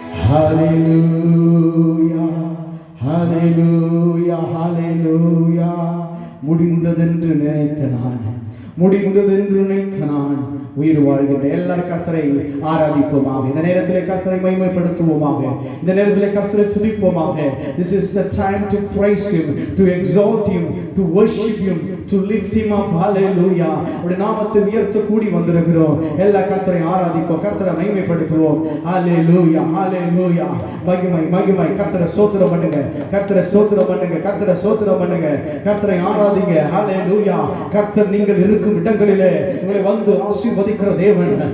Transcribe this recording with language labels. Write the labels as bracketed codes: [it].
[ta] ஹல்லேலூயா, ஹல்லேலூயா, ஹல்லேலூயா. முடிந்ததென்று நினைத்த நான், முடிந்ததென்று நினைத்த நான் உயிர் வாழ்கின்ற எல்லாரும் கர்த்தரை ஆராதிப்போமாக. இந்த நேரத்திலே கர்த்தரை மகிமைப்படுத்துவோமாக. இந்த நேரத்திலே கர்த்தரை துதிப்போமாக. [en] This is the time to praise him, to exalt him, to worship him, to lift him up. Hallelujah. [ta] உடைய நாமத்தை உயர்த்த கூடி வந்திருக்கிறோம். எல்லா கர்த்தரை ஆராதிப்போம், கர்த்தரை மகிமைப்படுத்துவோம். Hallelujah, hallelujah. மகிமை மகிமை. கர்த்தரை ஸ்தோத்திரம் பண்ணுங்க, கர்த்தரை ஸ்தோத்திரம் பண்ணுங்க, கர்த்தரை ஸ்தோத்திரம் பண்ணுங்க, கர்த்தரை ஆராதிங்க. Hallelujah. கர்த்தர் நீங்கள் இருக்கும் இடங்களிலே உங்களை வந்து ஆசீர்வதிக்கிற தேவன்.